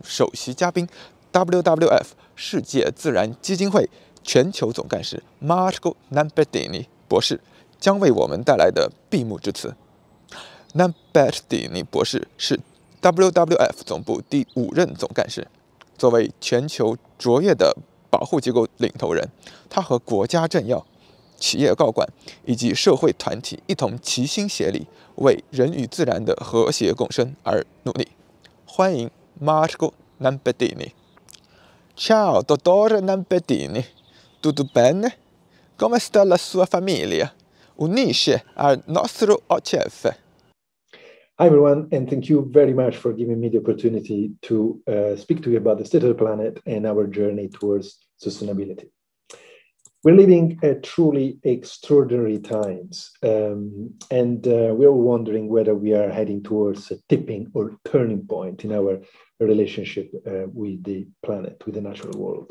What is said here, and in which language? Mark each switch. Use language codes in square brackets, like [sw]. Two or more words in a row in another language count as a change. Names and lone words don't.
[zh] 首席嘉宾 ，WWF 世界自然基金会全球总干事 Marco Lambertini 博士，将为我们带来的闭幕致辞。Lambertini 博士是 WWF 总部第5任总干事，作为全球卓越的保护机构领头人，他和国家政要、企业高管以及社会团体一同齐心协力，为人与自然的和谐共生而努力。欢迎 Marco Lambertini。 [it] Ciao, dottore Lambertini. Tutto bene? Come sta la sua famiglia? Unisce al nostro OCF. [en] Hi, everyone, and thank you very much for giving me the opportunity to speak to you about the state of the planet and our journey towards sustainability. We're living at truly extraordinary times, and we're all wondering whether we are heading towards a tipping or turning point in our relationship with the planet, with the natural world.